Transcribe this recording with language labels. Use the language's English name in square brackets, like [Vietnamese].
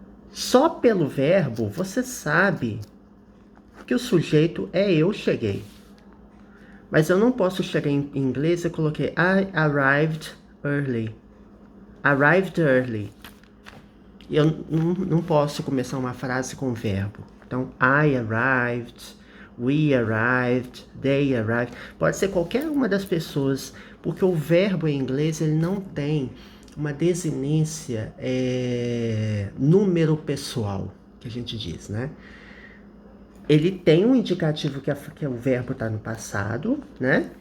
[Portuguese] Só pelo verbo você sabe que o sujeito é eu cheguei. Mas eu não posso chegar em inglês, eu coloquei [English] I arrived early. Arrived early. [Portuguese] Eu não posso começar uma frase com verbo. [English] Então, I arrived, we arrived, they arrived. [Portuguese] Pode ser qualquer uma das pessoas, porque o verbo em inglês ele não tem uma desinência número pessoal, que a gente diz, né? Ele tem um indicativo que o verbo está no passado, né?